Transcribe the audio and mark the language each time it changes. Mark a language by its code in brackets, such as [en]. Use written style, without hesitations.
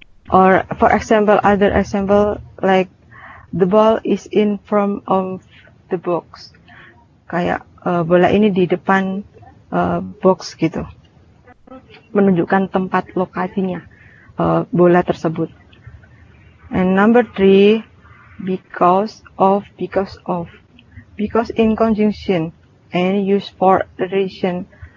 [en] Or for example, other example like the ball is in front of the box. [id] Kayak bola ini di depan box gitu. Menunjukkan tempat lokasinya bola tersebut. [en] And number 3, because of. Because in conjunction and used for relation.